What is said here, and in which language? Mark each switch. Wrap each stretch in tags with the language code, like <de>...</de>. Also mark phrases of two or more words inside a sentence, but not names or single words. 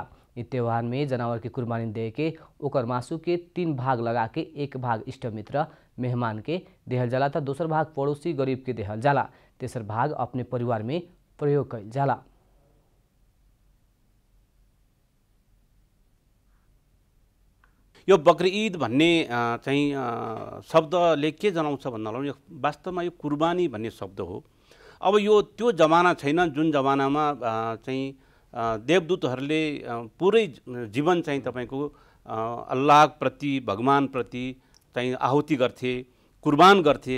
<bho>इस त्यौहार में जानवर की कुर्बानी दे के ओकर मासु के 3 भाग लगा के एक भाग इष्ट मित्र मेहमान के देहल जाला तो दोसर भाग पड़ोसी गरीब के देहल जाला, तेसर भाग अपने परिवार में प्रयोग कइल जाला।</bho> <ne>यो बकरी ईद भन्ने चाहिँ शब्दले के जनाउँछ भन्नाले वास्तवमा यो कुर्बानी भन्ने शब्द हो। अब यो त्यो जमाना छैन जुन जमानामा चाहिँ देवदूतहरूले पुरै जीवन चाहिँ तपाईको अल्लाह प्रति भगवान प्रति चाहिँ आहुति गर्थे, कुर्बान गर्थे।</ne>